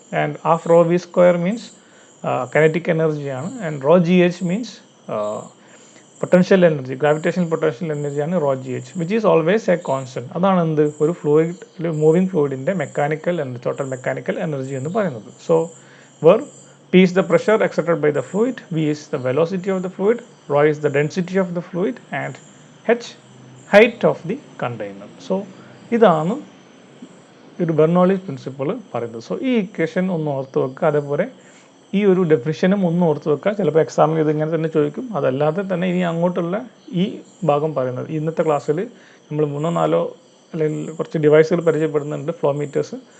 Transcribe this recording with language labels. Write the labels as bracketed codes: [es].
[en] And half rho v square means kinetic energy-ആണ്. And rho g h means potential energy, gravitational potential എനർജിയാണ് rho g h, which is always a constant. [ml] അതാണ് എന്ത്? ഒരു fluid moving ഫ്ലൂയിഡിൻ്റെ mechanical energy, total mechanical energy എന്ന് പറയുന്നത്. [en] So where P is the pressure exerted by the fluid, V is the velocity of the fluid, rho is the density of the fluid, and H height of the container. [ml] So ഇതാണ് ഒരു Bernoulli's principle പറയുന്നത്. So ഈ equation ഒന്ന് ഓർത്ത് വെക്കുക. അതേപോലെ ഈ ഒരു ഡെഫിനിഷനും ഒന്ന് ഓർത്ത് വെക്കുക. ചിലപ്പോൾ എക്സാമിൽ ഇതിങ്ങനെ തന്നെ ചോദിക്കും. അതല്ലാതെ തന്നെ ഇനി അങ്ങോട്ടുള്ള ഈ ഭാഗം പറയുന്നത് ഇന്നത്തെ ക്ലാസ്സിൽ നമ്മൾ 3-4 അല്ലെങ്കിൽ കുറച്ച് ഡിവൈസുകൾ പരിചയപ്പെടുന്നുണ്ട്, ഫ്ലോ മീറ്റേഴ്സ്.